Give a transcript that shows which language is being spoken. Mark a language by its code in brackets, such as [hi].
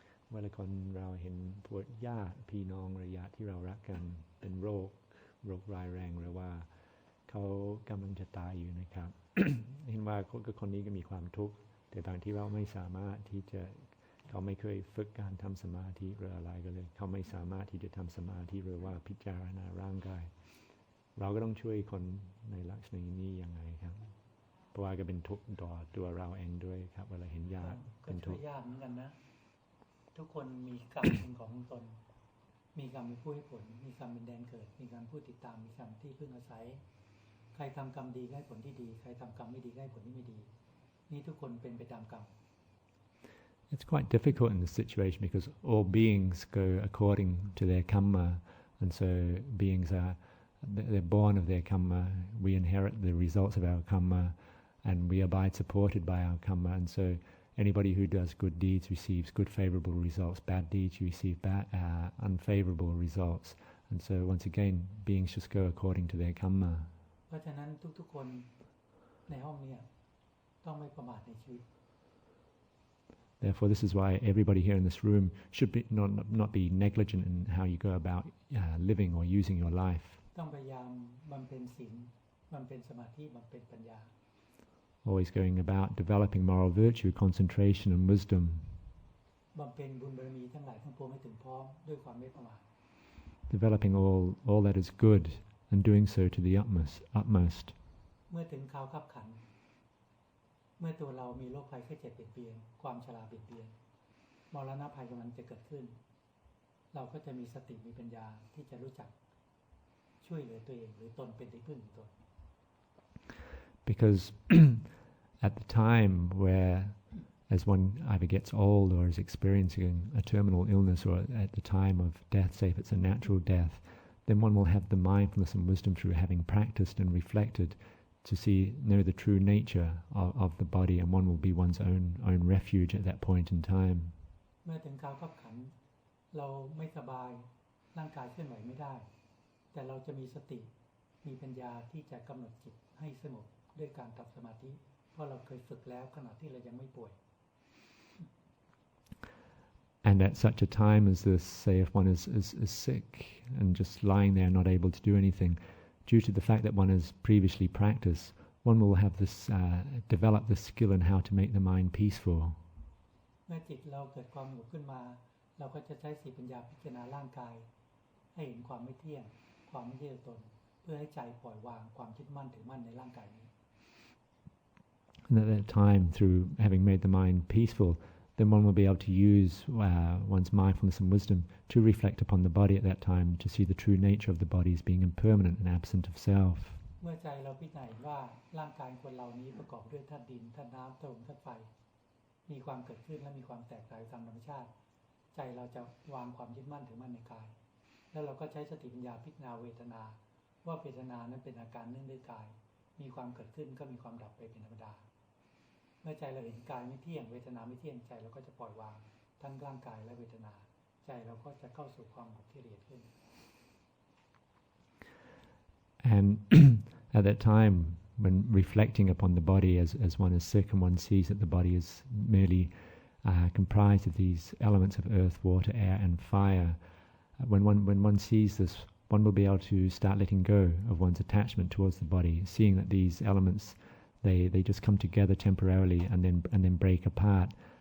[th] เวลาคนเราเห็นพวกญาติพี่น้องหรือญาติที่เรารักกันเป็นโรคร้ายแรงหรือว่าเขากำลังจะตายอยู่นะครับ เห็นว่าคนนี้ก็มีความทุกข์แต่บางที่เราไม่สามารถที่จะเขาไม่เคยฝึกการทำสมาธิหรืออะไรก็เลยเขาไม่สามารถที่จะทำสมาธิหรือว่าพิจารณาร่างกายเราก็ต้องช่วยคนในลักษณะนี้ยังไงครับเพราะว่าก็เป็นทุกข์ต่อตัวเราเองด้วยครับเวลาเห็นญาติเป็นทุกข์ ยากเหมือนกันนะทุกคนมีกรรมเป็นของตนมีกรรมเป็นผู้ให้ผลมีกรรมเป็นแดนเกิดมีกรรมผู้ติดตามมีกรรมที่พึ่งอาศัยใครทำกรรมดีได้ผลที่ดีใครทำกรรมไม่ดีได้ผลที่ไม่ดีนี่ทุกคนเป็นไปตามกรรม [en] It's quite difficult in this situation because all beings go according to their karma, and so beings they're born of their karma. We inherit the results of our karma, and we abide supported by our karma. And so anybody who does good deeds receives good favorable results. Bad deeds you receive unfavorable results. And so once again, beings just go according to their karma. [th] เพราะฉะนั้นทุกๆคนในห้องนี้ต้องไม่ประมาทในชีวิต [en] Therefore, this is why everybody here in this room should be not be negligent in how you go about living or using your life. [th] ต้องพยายามบำเพ็ญศีลบำเพ็ญสมาธิบำเพ็ญปัญญา [en] Always going about developing moral virtue, concentration and wisdom. [th] บำเพ็ญบุญบารมีทั้งหลายทั้งปวงให้ถึงพร้อมด้วยความไม่ประมาท [en] Developing all that is good and doing so to the utmost. [th] เมื่อถึงคราวคับขันเมื่อตัวเรามีโรคภัยไข้เจ็บเบียดเบียนความชราเบียดเบียนมรณะภัยกำลังจะเกิดขึ้นเราก็จะมีสติมีปัญญาที่จะรู้จักช่วยเหลือตัวเองหรือตนเป็นที่พึ่งของตน [en] Because at the time where as one either gets old or is experiencing a terminal illness or at the time of death, say if it's a natural death, then one will have the mindfulness and wisdom through having practiced and reflected to know the true nature of the body, and one will be one's own refuge at that point in time. [th] เมื่อถึงคราวคับขันเราไม่สบายร่างกายเคลื่อนไหวไม่ได้แต่เราจะมีสติมีปัญญาที่จะกำหนดจิตให้สงบด้วยการทำสมาธิเพราะเราเคยฝึกแล้วขณะที่เรายังไม่ป่วย [en] And at such a time as this, say if one is sick and just lying there not able to do anything, due to the fact that one has previously practiced, one will have this develop the skill in how to make the mind peaceful. [th] เมื่อจิตเราเกิดความสงบขึ้นมาเราก็จะใช้สติปัญญาพิจารณาร่างกายให้เห็นความไม่เที่ยงความไม่ใช่ตัวตนเพื่อให้ใจปล่อยวางความยึดมั่นถือมั่นในร่างกายนี้ [en] And at that time, through having made the mind peaceful, then one will be able to use one's mindfulness and wisdom to reflect upon the body at that time, to see the true nature of the body as being impermanent and absent of self. [th] เมื่อใจเราพิจารณาว่าร่างกายคนเรานี้ประกอบด้วยธาตุดินธาตุน้ำธาตุลมธาตุไฟมีความเกิดขึ้นและมีความแตกต่างตามธรรมชาติใจเราจะวางความยึดมั่นถือมั่นในกายแล้วเราก็ใช้สติปัญญาพิจารณาเวทนาว่าเวทนานั้นเป็นอาการเนื่องด้วยกายมีความเกิดขึ้นก็มีความดับไปเป็นธรรมดาเมื่อใจเราเห็นกายไม่เที่ยงเวทนาไม่เที่ยงใจเราก็จะปล่อยวางทั้งร่างกายและเวทนาใจเราก็จะเข้าสู่ความสงบที่ละเอียดขึ้น [en] And at that time, when reflecting upon the body as one is sick and one sees that the body is merely comprised of these elements of earth, water, air and fire, when one sees this, one will be able to start letting go of one's attachment towards the body, seeing that these elements they just come together temporarily and then break apart.